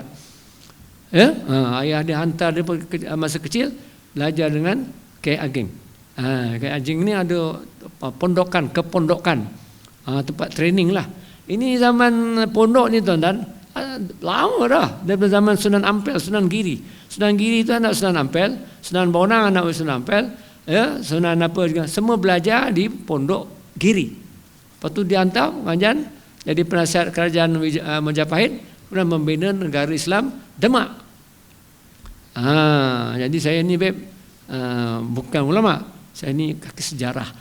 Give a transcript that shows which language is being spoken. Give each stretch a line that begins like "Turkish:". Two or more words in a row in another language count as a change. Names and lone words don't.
Malay: Ya, ayah dia hantar dia masa kecil belajar dengan Kiai Ageng. Kiai Ageng ni ada kepondokan, tempat training lah. Ini zaman pondok ni tuan-tuan, lama dah, daripada zaman Sunan Ampel, Sunan Giri. Sunan Giri itu anak Sunan Ampel, Sunan Bonang anak Sunan Ampel, ya, Sunan apa juga, semua belajar di pondok Giri. Lepas tu dihantar pengajian jadi penasihat kerajaan Majapahit, kemudian membina negara Islam Demak. Jadi saya ni bukan ulama, saya ni kaki sejarah.